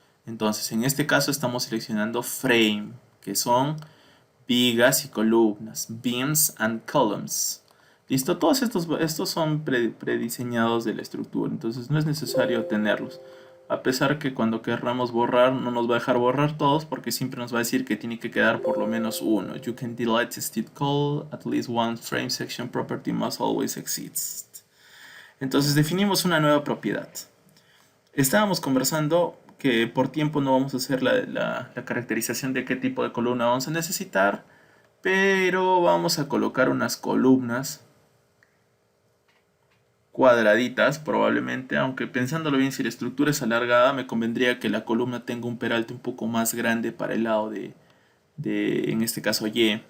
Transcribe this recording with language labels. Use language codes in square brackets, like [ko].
[es] Entonces, en este caso estamos seleccionando frame, que son vigas y columnas, [en] beams and columns. [es] ¿Listo? Todos estos son prediseñados de la estructura, entonces no es necesario tenerlos. A pesar que cuando querramos borrar, no nos va a dejar borrar todos porque siempre nos va a decir que tiene que quedar por lo menos uno. [en] You can delete step call, at least one frame section property must always exist. [es] Entonces definimos una nueva propiedad. Estábamos conversando que por tiempo no vamos a hacer la caracterización de qué tipo de columna vamos a necesitar, pero vamos a colocar unas columnas cuadraditas probablemente, aunque pensándolo bien, si la estructura es alargada, me convendría que la columna tenga un peralte un poco más grande para el lado en este caso Y.